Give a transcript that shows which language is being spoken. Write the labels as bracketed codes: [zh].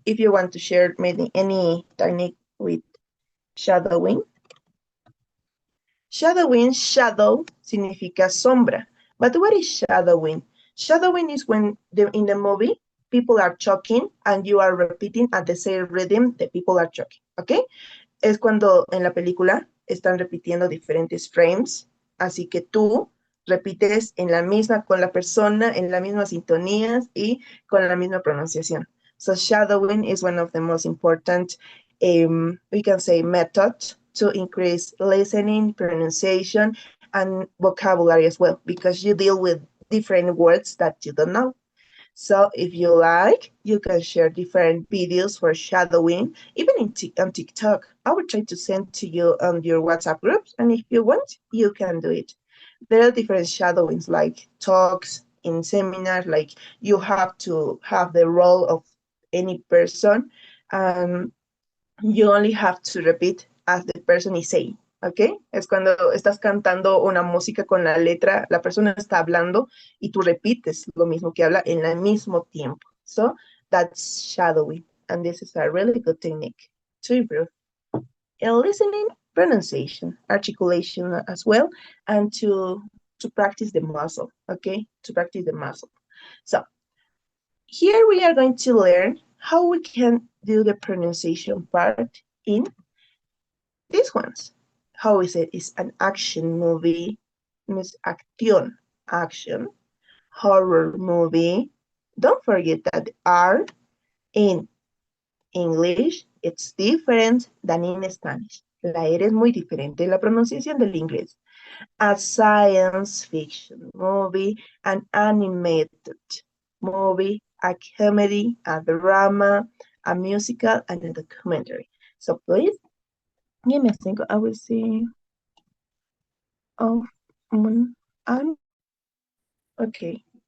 [en] If you want to share maybe any technique with shadowing. [es] Shadow significa sombra. [en] But what is shadowing? Shadowing is when in the movie people are talking and you are repeating at the same rhythm the people are talking, ¿ok? [es] Es cuando en la película están repitiendo diferentes frames, así que tú repites en la misma con la persona, en la misma sintonías y con la misma pronunciación. [en] So shadowing is one of the most important, we can say, method to increase listening, pronunciation, and vocabulary as well, because you deal with different words that you don't know. So if you like, you can share different videos for shadowing, even on TikTok. I will try to send to you on your WhatsApp groups, and if you want, you can do it. There are different shadowings, like talks in seminars, like you have to have the role of any person, and you only have to repeat as the person is saying, ¿ok? [es] Es cuando estás cantando una música con la letra, la persona está hablando y tú repites lo mismo que habla en el mismo tiempo. [en] So that's shadowing, and this is a really good technique to improve listening, pronunciation, articulation as well, and to practice the muscle, okay? To practice the muscle. So here we are going to learn how we can do the pronunciation part in these ones. How is it? It's an action movie, means acción, action, horror movie. Don't forget that the R in English, it's different than in Spanish. [es] La R es muy diferente en la pronunciación del inglés. [en] A science fiction movie, an animated movie, a comedy, a drama, a musical, and a documentary. So please, give me a second. I will see. Oh, okay.